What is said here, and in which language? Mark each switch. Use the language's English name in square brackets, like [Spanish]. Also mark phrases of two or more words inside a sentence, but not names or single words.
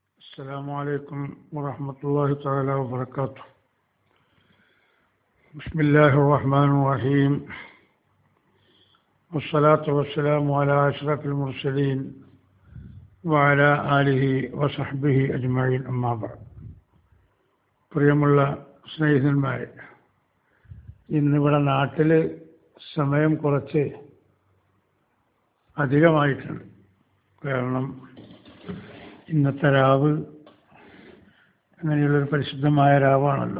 [Arabic] السلام عليكم ورحمة الله تعالى وبركاته. بسم الله الرحمن الرحيم، والصلاة والسلام على أشرف المرسلين وعلى آله وصحبه أجمعين. أما بعد. [Malayalam] പ്രിയമുള്ള സ്നേഹിതന്മാരെ, ഇന്നിവിടെ നാട്ടിൽ സമയം കുറച്ച് അധികമായിട്ടുണ്ട്. കാരണം ഇന്നത്തെ രാവ് അങ്ങനെയുള്ളൊരു പരിശുദ്ധമായ രാവാണല്ലോ.